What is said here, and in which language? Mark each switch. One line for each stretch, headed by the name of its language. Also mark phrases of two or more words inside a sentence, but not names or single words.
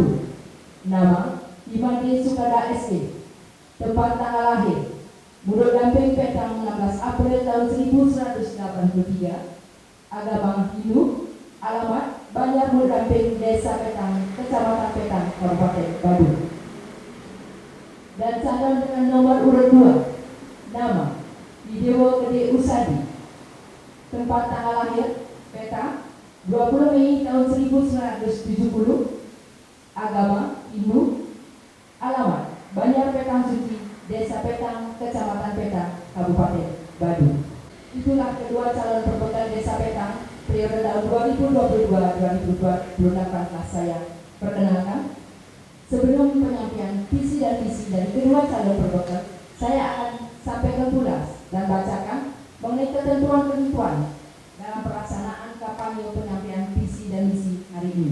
Indonesian: Nama Imadi Sukada SE. Tempat tanggal lahir Murud Damping Petang 16 April tahun 1183. Agama Hindu. Alamat Banjar Murud Damping, Desa Petang, Kecamatan Petang, Kabupaten Badung. Dan calon dengan nomor urut 2. Nama Widewo Gede Usadi. Tempat tanggal lahir Petang 20 Mei tahun 1970. Agama Hindu. Alamat Banjar Petang Suci, Desa Petang, Kecamatan Petang, Kabupaten Badung. Itulah kedua calon berbekal Desa Petang periode tahun 2022-2028 telah saya perkenalkan. Sebelum penyampaian visi dan misi dari kedua calon berbekal, saya akan sampaikan pula dan bacakan mengenai ketentuan-ketentuan dalam pelaksanaan kampanye penyampaian visi dan misi hari ini.